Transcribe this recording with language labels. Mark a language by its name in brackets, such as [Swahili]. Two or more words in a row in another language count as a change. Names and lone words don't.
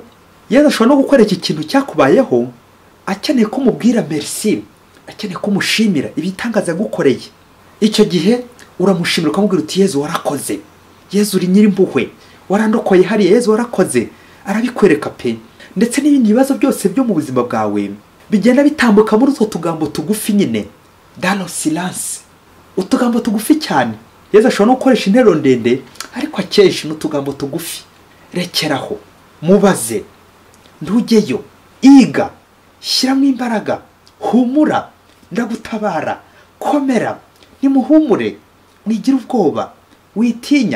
[Kinyarwanda] Yezu ashobora no gukwereka ikintu cyakubayeho, akeneye ko umubwira merci, akeneye ko umushimira ibitangaza yagukoreye. Icyo gihe uramushimira ukamubwira uti Yezu warakoze, Yezu uri nyirimpuhwe, warandokoye hariya, Yezu warakoze. Arabikwereka pe. Ndetse n'ibindi bibazo byose byo mu buzima bwawe bigenda bitambuka muri utwo tugambo tugufi nyine, [French] dans le silence, [Kinyarwanda] utugambo tugufi cyane. Yezu ashobora no gukoresha interuro ndende, ariko akenshi n'utugambo tugufi. Rekeraho, mubaze, ntujyeyo, iga, shyiramo imbaraga, humura, ndagutabara, komera, nimuhumure, mwigira ubwoba, witinya.